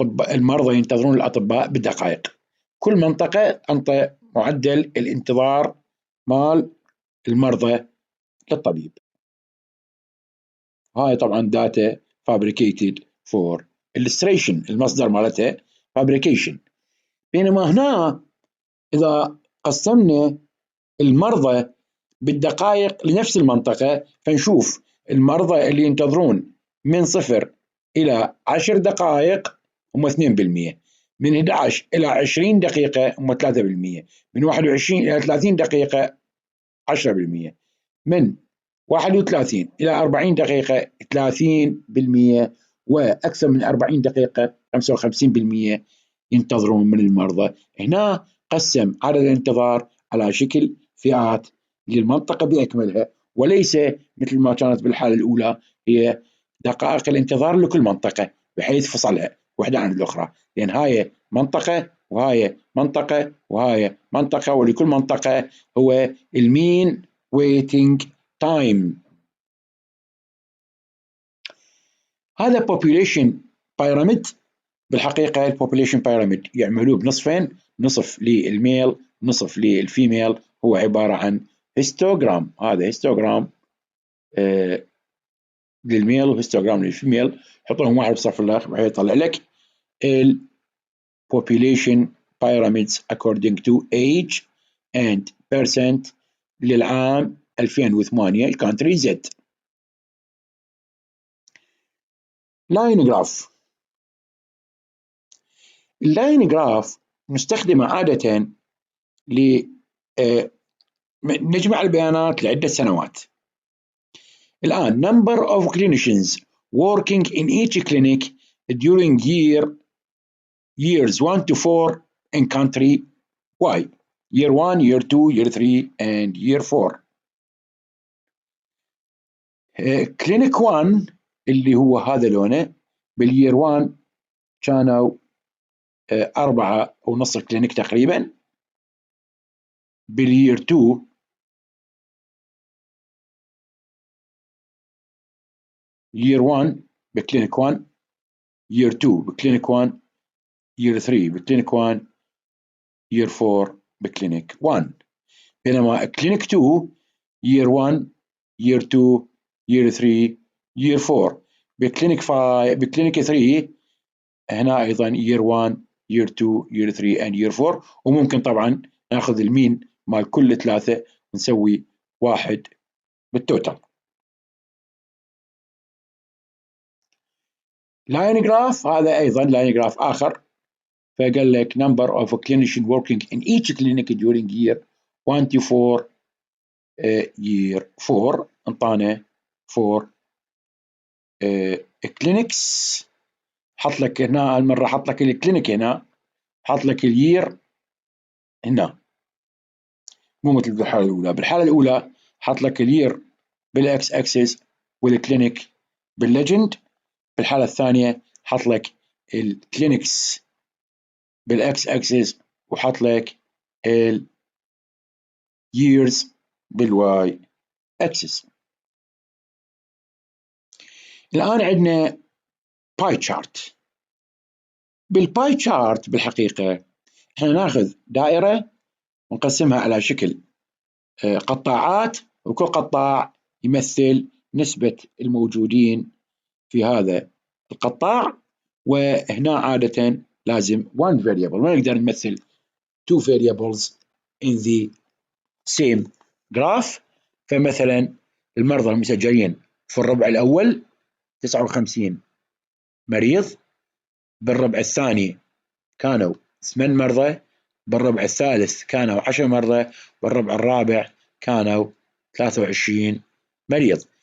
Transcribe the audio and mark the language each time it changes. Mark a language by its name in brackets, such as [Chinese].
[Arabic] المرضى ينتظرون الأطباء بالدقائق. كل منطقة أنطى معدل الانتظار مال المرضى للطبيب. هاي طبعا [English] data fabricated for illustration، [Arabic] المصدر مالتها [English] fabrication. [Arabic] بينما هنا إذا قسمنا المرضى بالدقائق لنفس المنطقة فنشوف المرضى اللي ينتظرون من 0 إلى 10 دقائق هم 2%، من 11 إلى 20 دقيقة هم 3%، من 21 إلى 30 دقيقة 10%، من 31 إلى 40 دقيقة 30%، وأكثر من 40 دقيقة 55% ينتظرون من المرضى. هنا قسم عدد الانتظار على شكل فئات للمنطقة بأكملها، وليس مثل ما كانت بالحالة الأولى هي دقائق الانتظار لكل منطقة بحيث فصلها واحدة عن الأخرى، لأن هاي منطقة وهاي منطقة وهاي منطقة، ولكل منطقة هو المين [English] waiting time. [Arabic] هذا [English] population pyramid. [Arabic] بالحقيقة البوبوليشن pyramid يعملوه بنصفين، نصف للميل نصف للفيميل. هو عبارة عن هيستوغرام. هذا هيستوغرام للميل وهيستوغرام للفيميل، حطهم واحد بصف الآخر بحيث يطلع لك ال [English] population pyramids according to age and percent [Arabic] للعام 2008 الكانتري زد. لاين جراف. اللاين جراف مستخدمة عادة نجمع البيانات لعدة سنوات. الآن [English] number of clinicians working in each clinic during years 1 to 4 in country Y. year 1, year 2, year 3 and year 4. [Arabic] clinic 1 اللي هو هذا لونه بالير 1 كانوا 4.5 كلينيك تقريبا. بالير 2 [English] year 1 [Arabic] بكلينيك 1، [English] year 2 [Arabic] بكلينيك 1، [English] year 3 [Arabic] بكلينيك 1، [English] year 4 [Arabic] بكلينيك 1. بينما كلينيك 2 [English] year 1 year 2 year 3 year 4. [Arabic] بكلينيك 5 بكلينيك 3 هنا ايضا [English] year 1 year 2 year 3 and year 4. [Arabic] وممكن طبعا ناخذ المين مال كل ثلاثة ونسوي واحد بالتوتال. لاين جراف هذا ايضا لاين جراف اخر. فقال لك [English] number of clinicians working in each clinic during year 1 to 4 year 4 [Arabic] انطانا [English] 4 clinics. [Arabic] حط لك هنا المرة حط لك الكلينيك هنا، حط لك الير هنا، مو مثل بالحالة الأولى. بالحالة الأولى حط لك الير بالاكس اكسس والكلينيك بالليجند. بالحالة الثانية حط لك الكلينكس بالاكس اكسس وحط لك الييرز بالواي اكسس. الآن عندنا باي تشارت. بالباي تشارت بالحقيقة احنا ناخذ دائرة ونقسمها على شكل قطاعات، وكل قطاع يمثل نسبة الموجودين في هذا القطاع. وهنا عادة لازم [English] one variable، [Arabic] ما نقدر نمثل [English] two variables in the same graph. [Arabic] فمثلا المرضى المسجلين في الربع الأول 59 مريض، بالربع الثاني كانوا 8 مرضى، بالربع الثالث كانوا 10 مرضى، بالربع الرابع كانوا 23 مريض.